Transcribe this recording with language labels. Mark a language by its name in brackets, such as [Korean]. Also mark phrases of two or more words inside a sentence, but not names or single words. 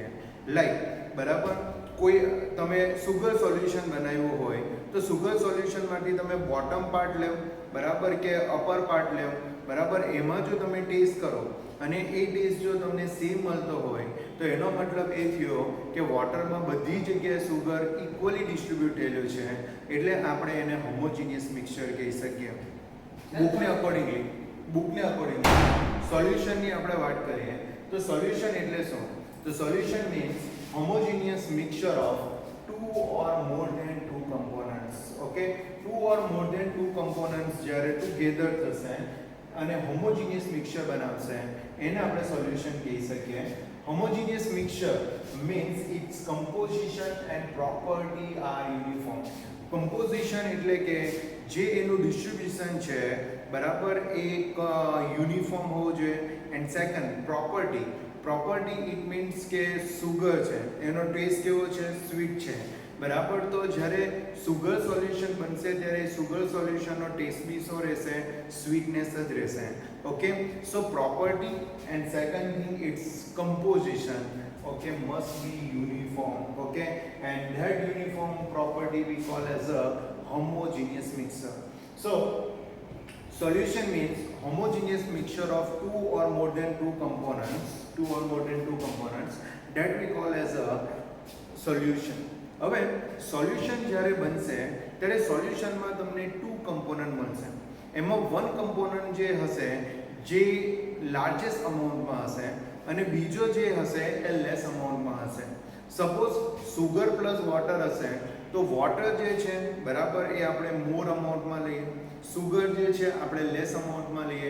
[Gujarati] લાઈક બરાબર, કોઈ તમે [English] sugar solution [Gujarati] બનાવ્યું હોય તો [English] sugar solutionમાંથી [Gujarati] તમે [English] bottom part [Gujarati] લેવ બરાબર કે [English] upper part [Gujarati] લેવ બરાબર, એમાં જો તમે ટેસ્ટ કરો અને એ ટેસ્ટ જો તમને સેમ મળતો હોય તો એનો મતલબ એ થયો કે વોટરમાં બધી જગ્યાએ [English] sugar equally distribute [Gujarati] થયેલું છે, એટલે આપણે એને [English] homogeneous mixture [Gujarati] કહી શકીએ. [English] bookને accordingly [Gujarati] સોલ્યુશનની આપણે વાત કરીએ તો સોલ્યુશન એટલે શું? [English] તો solution means homogeneous mixture of two or more than two components. Okay, two or more than two components જ્યારે together [Gujarati] થશે અને [English] homogeneous mixture [Gujarati] બનાવશે એને આપણે સોલ્યુશન કહી શકીએ. [English] homogeneous mixture means its composition and property are uniform. [Gujarati] composition એટલે કે જે એનું ડિસ્ટ્રીબ્યુશન છે બરાબર એક યુનિફોર્મ હોવું જોઈએ. [English] and second property it means [Gujarati] કે સુગર છે એનો ટેસ્ટ કેવો છે, સ્વીટ છે બરાબર. તો જ્યારે [English] sugar solution [Gujarati] બનશે ત્યારે [English] sugar solutionનો [Gujarati] ટેસ્ટ બી શું રહેશે, સ્વીટનેસ જ રહેશે. [English] Okay, so property and second thing its composition okay must be uniform. Okay, and that uniform property we call as a homogeneous mixture. So solution means homogeneous mixture of two or more than two components that we call as a solution. [Gujarati] હવે સોલ્યુશન જ્યારે બનશે ત્યારે સોલ્યુશનમાં તમને [English] two component [Gujarati] મળશે. એમાં [English] one component [Gujarati] જે હશે જે [English] largest amountમાં [Gujarati] હશે અને બીજો જે હશે એ [English] less amountમાં [Gujarati] હશે. [English] suppose sugar plus water [Gujarati] હશે તો વોટર જે છે બરાબર એ આપણે [English] more amountમાં [Gujarati] લઈએ, સુગર જે છે આપણે [English] less amountમાં [Gujarati] લઈએ.